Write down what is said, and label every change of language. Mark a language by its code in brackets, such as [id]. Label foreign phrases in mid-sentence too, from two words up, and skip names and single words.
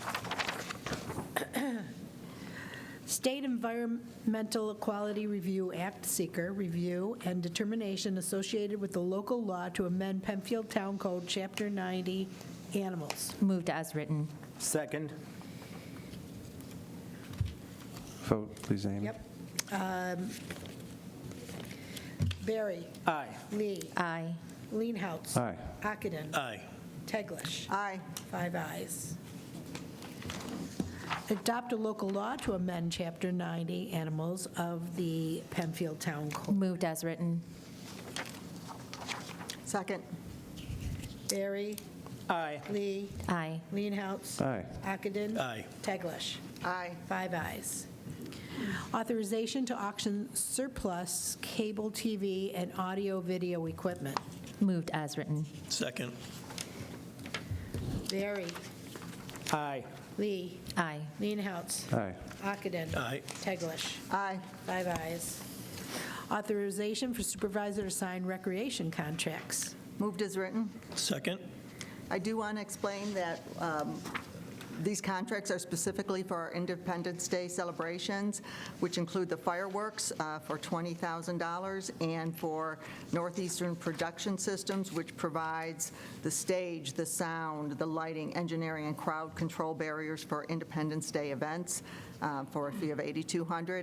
[en] State Environmental Equality Review Act, SEQRA, review and determination associated with the local law to amend Penfield Town Code, Chapter 90, animals. Moved as written. Second. Vote, please, Amy. Yep. Barry. Aye. Lee. Aye. Leenhouts. Aye. Ockenden. Aye. Teglash. Aye. 5 ayes. Adopt a local law to amend Chapter 90 Animals of the Penfield Town Code. Moved as written. Second. Barry. Aye. Lee. Aye. Leenhouts. Aye. Ockenden. Aye. Teglash. Aye. 5 ayes. Authorization to auction surplus cable TV and audio-video equipment. Moved as written. Second. Barry. Aye. Lee. Aye. Leenhouts. Aye. Ockenden. Aye. Teglash. Aye. 5 ayes. Authorization for supervisor to sign recreation contracts. Moved as written. Second. I do want to explain that these contracts are specifically for our Independence Day celebrations, which include the fireworks for $20,000 and for Northeastern Production Systems, which provides the stage, the sound, the lighting, engineering, and crowd control barriers for Independence Day events for a fee of $8,200.